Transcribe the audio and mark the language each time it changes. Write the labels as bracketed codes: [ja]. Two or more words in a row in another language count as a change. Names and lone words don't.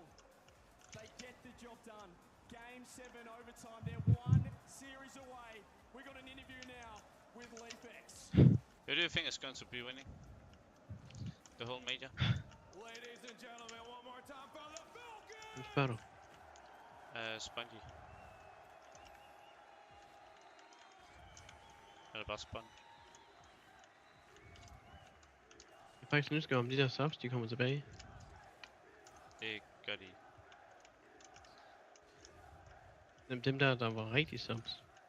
[en] They get the job done. Game 7 overtime. They're 1 series away. We got an interview now with Leafex. Who do you think is going to be winning the whole major? Ladies and gentlemen, one more time for the Falcons! [da] Hvem spørger du? Spongy. Eller bare Spon. Jeg er faktisk nysgerrig om de der subs, de kommer tilbage. Det gør de. Dem der var rigtig subs.